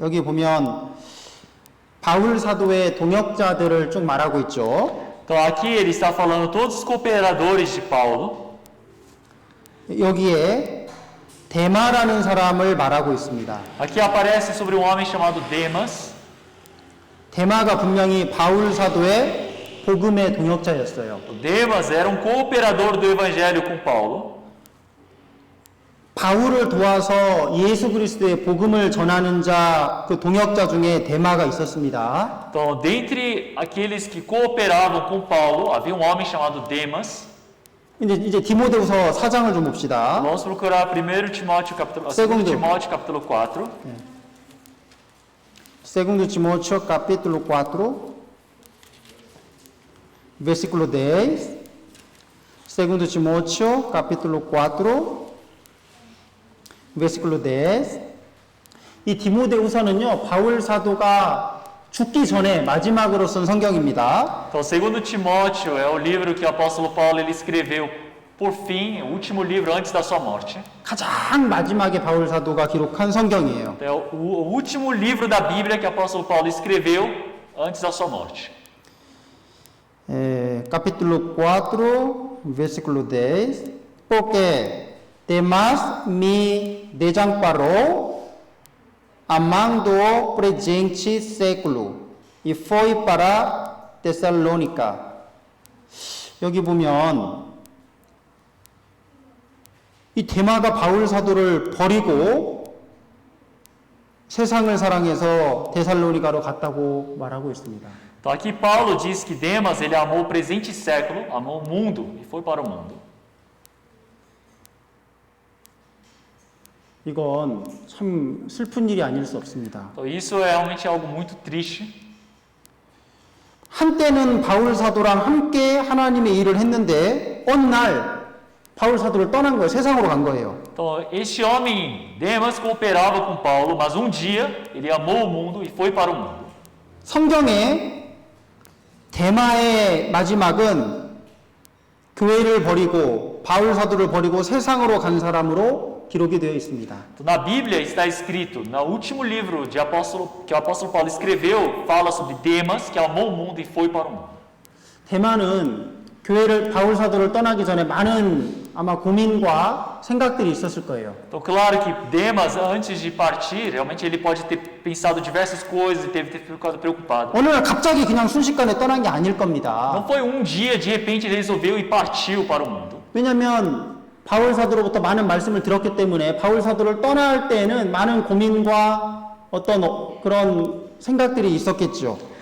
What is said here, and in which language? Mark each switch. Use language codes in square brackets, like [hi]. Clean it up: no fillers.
[ko] 여기 보면 바울 사도의 동역자들을 쭉 말하고 있죠. [pt] Então aqui ele está falando todos os cooperadores de Paulo. [ko] 여기에 데마라는 사람을 말하고 있습니다. [pt] Aqui aparece sobre um homem chamado Demas. [ko] 데마가 분명히 바울 사도의 복음의 동역자였어요. [pt] Demas era um cooperador do evangelho com Paulo. [ko] 바울을 도와서 예수 그리스도의 복음을 전하는 자, 그 동역자 중에 데마가 있었습니다. [pt] Então, dentre aqueles que cooperavam com Paulo, havia um homem chamado Demas. [ko] 이제 디모데후서 4장을 좀 봅시다. [pt] Vamos procurar 2 Timóteo capítulo 4. Segundo Timóteo capítulo 4 versículo 10. Segundo Timóteo capítulo 4 versículo 10. [ko] 이 디모데후서는요, 바울 사도가 죽기 전에 마지막으로 쓴 성경입니다. [pt] Então, 2 Timóteo é o livro que o apóstolo Paulo ele escreveu Por fim, o último livro antes da sua morte. [ko] 가장 마지막에 바울 사도가 기록한 성경이에요. [pt] É o último livro da Bíblia que o apóstolo Paulo escreveu antes da sua morte. Capítulo 4, versículo 10. Porque temas me desamparou amando o presente século e foi para Tessalônica. [ko] 여기 보면 이 데마가 바울 사도를 버리고 세상을 사랑해서 데살로니가로 갔다고 말하고 있습니다. [pt] Então aqui Paulo diz que Demas ele amou o presente século, amou o mundo e foi para o mundo. [ko] 이건 참 슬픈 일이 아닐 수 없습니다. [pt] Então isso é realmente algo muito triste. [ko] 한때는 바울 사도랑 함께 하나님의 일을 했는데 어느 날 바울 사도를 떠난 거예요. 세상으로 간 거예요. [pt] Então este homem Demas cooperava com Paulo, mas um dia ele amou o mundo e foi para o mundo. [ko] 성경에 데마의 마지막은 교회를 버리고 바울 사도를 버리고 세상으로 간 사람으로 기록이 되어 있습니다. [pt] Então, na Bíblia está escrito, no último livro que o apóstolo Paulo escreveu, fala sobre Demas, que amou o mundo e foi para o mundo. [ko] 데마는 교회를 바울 사도를 떠나기 전에 많은 아마 고민과 생각들이 있었을 거예요. [pt] Então, claro que Demas, antes de partir, realmente ele pode ter pensado diversas coisas e teve ficado preocupado. [ko] 어느 날 갑자기 그냥 순식간에 떠난 게 아닐 겁니다. [pt] Não foi um dia, de repente, ele resolveu e partiu para o mundo. [ko] 왜냐하면 바울 사도로부터 많은 말씀을 들었기 때문에 바울 사도를 떠날 때에는 많은 고민과 어떤 그런 생각들이 있었겠죠.